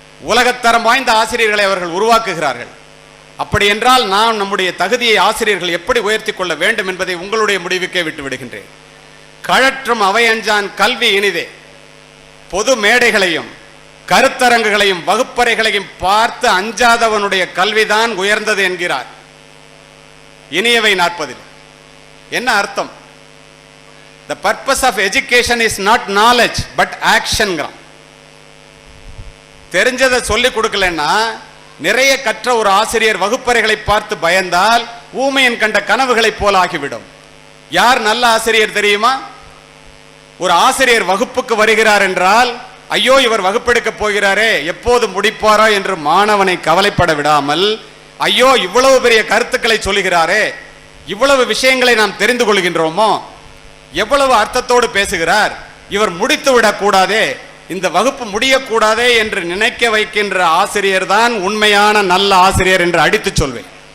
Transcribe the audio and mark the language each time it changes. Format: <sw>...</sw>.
<ta>உலகத்தரம் வாய்ந்த ஆசிரியர்களை அவர்கள் உருவாக்குகிறார்கள். அப்படி என்றால் நாம் நம்முடைய தகுதியை ஆசிரியர்கள் எப்படி உயர்த்தி கொள்ள வேண்டும் என்பதை உங்களுடைய முடிவுக்கே விட்டு விடுகின்றேன். கழற்றும் அவையஞ்சான் கல்வி இனிதே. பொது மேடைகளையும் கருத்தரங்குகளையும் வகுப்பறைகளையும் பார்த்து அஞ்சாதவனுடைய கல்விதான் உயர்ந்தது என்கிறார் இனியவை 40. என்ன அர்த்தம்?</ta> <en>The purpose of education is not knowledge but action.</en> <ta>தெரிஞ்சதை சொல்லிக் கொடுக்கலன்னா, நிறைய கற்ற ஒரு ஆசிரியர் வகுப்பறைகளை பார்த்து பயந்தால் ஊமையன் கண்ட கனவுகளை போல ஆகிவிடும். யார் நல்ல ஆசிரியர் தெரியுமா? ஒரு ஆசிரியர் வகுப்புக்கு வருகிறார் என்றால், ஐயோ இவர் வகுப்பெடுக்க போகிறாரே, எப்போது முடிப்பாரோ என்று மாணவனை கவலைப்பட விடாமல், ஐயோ இவ்வளவு பெரிய கருத்துக்களை சொல்லுகிறாரே, இவ்வளவு விஷயங்களை நாம் தெரிந்து கொள்கின்றோமோ, எவ்வளவு அர்த்தத்தோடு பேசுகிறார், இவர் முடித்து விடக்கூடாதே, இந்த வகுப்பு முடியக்கூடாதே என்று நினைக்க வைக்கின்ற ஆசிரியர் தான் உண்மையான நல்ல ஆசிரியர் என்று அடித்து சொல்வேன்.</ta>